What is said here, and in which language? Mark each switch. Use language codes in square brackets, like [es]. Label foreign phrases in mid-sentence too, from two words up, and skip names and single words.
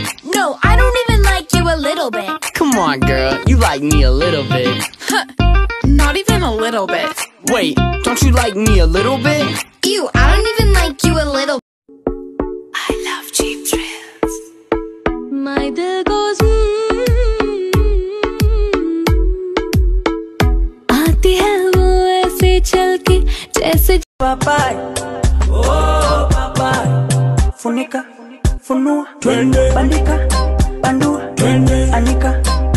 [en] No, I don't even like you a little bit. Come on girl, you like me a little bit. Not even a little bit. Wait, don't you like me a little bit? Ew, I don't even like you a little. I love Cheap Thrills. My dil goes [hi] आती है वो ऐसे चल के जैसे [sw] Papai, oh papai, funika, funua, bandika, bandua, anika.